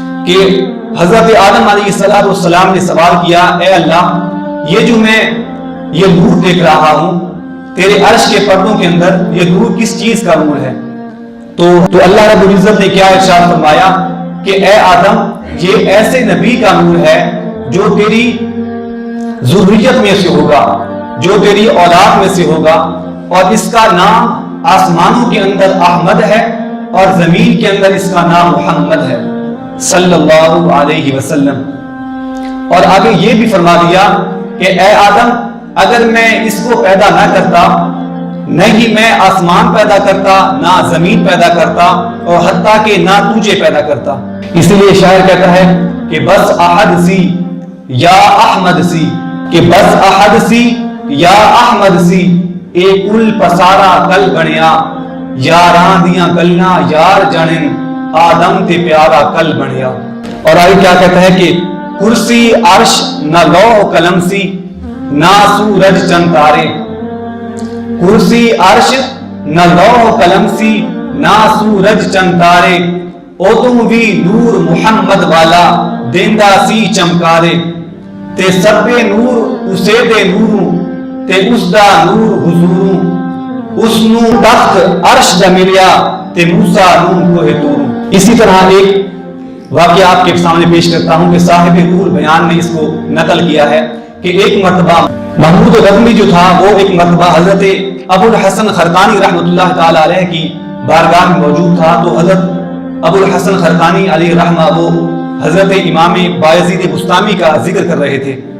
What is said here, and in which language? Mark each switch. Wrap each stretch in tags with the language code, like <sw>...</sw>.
<ur>کہ حضرت آدم علیہ السلام نے سوال کیا اے اللہ یہ جو میں یہ نور دیکھ رہا ہوں تیرے عرش کے پردوں کے اندر، یہ نور کس چیز کا نور ہے؟ تو اللہ رب العزت نے کیا ارشاد فرمایا کہ اے آدم یہ ایسے نبی کا نور ہے جو تیری ذریت میں سے ہوگا، جو تیری اولاد میں سے ہوگا، اور اس کا نام آسمانوں کے اندر احمد ہے اور زمین کے اندر اس کا نام محمد ہے۔ صلی اللہ علیہ وسلم. اور آگے یہ بھی فرما دیا کہ اے آدم، اگر میں اس کو پیدا نہ کرتا، نہ ہی میں آسمان پیدا کرتا، نہ زمین پیدا کرتا، اور حتیٰ کہ نہ تجھے پیدا کرتا. اسی لیے شاعر کہتا ہے کہ</ur> <pa>بس احد سی یا احمد سی، کہ بس احد سی یا احمد سی، اے کل پسارا کل بنیا، یاراں دیاں گلیاں یار جانن، آدم تے پیارا کل بنیا.</pa> <ur>اور آگے کیا کہتا ہے کہ</ur> <pa>کرسی عرش نہ لوح قلم سی، نہ سورج چند تارے. کرسی عرش نہ لوح قلم سی، نہ سورج چند تارے، او تم بھی نور محمد والا دیندا سی چمکارے. تے سبے نور اسے دے نوروں، تے اس دا نور حضوروں، اس نو تخت عرش دا ملیا، تے موسیٰ نون کوہ توروں.</pa> <ur>اسی طرح ایک واقعہ آپ کے سامنے پیش کرتا ہوں کہ صاحب روح بیان نے اس کو نقل کیا ہے کہ ایک مرتبہ محمود غزنوی جو تھا وہ ایک مرتبہ حضرت ابو الحسن خرقانی رحمۃ اللہ تعالی علیہ کی بارگاہ میں موجود تھا. تو حضرت ابو الحسن خرقانی علیہ رحمہ وہ حضرت امام بایزید بستامی کا ذکر کر رہے تھے.</ur>